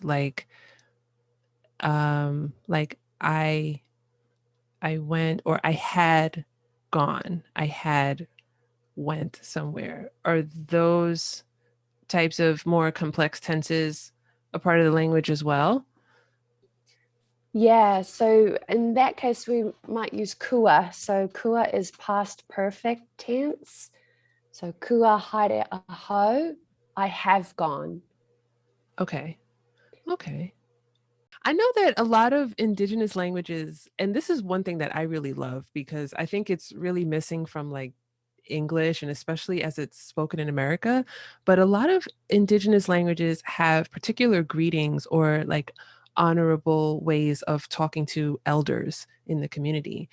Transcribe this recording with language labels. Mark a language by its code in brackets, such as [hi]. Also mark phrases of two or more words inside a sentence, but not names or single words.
[en] Like I went, or I had gone, I had went somewhere. Are those types of more complex tenses a part of the language as well? Yeah, so in that case, we might use kua. So kua is past perfect tense. So [mi] kua haere aho, [en] I have gone. Okay. Okay. I know that a lot of indigenous languages, and this is one thing that I really love because I think it's really missing from like English and especially as it's spoken in America, but a lot of indigenous languages have particular greetings or like honorable ways of talking to elders in the community.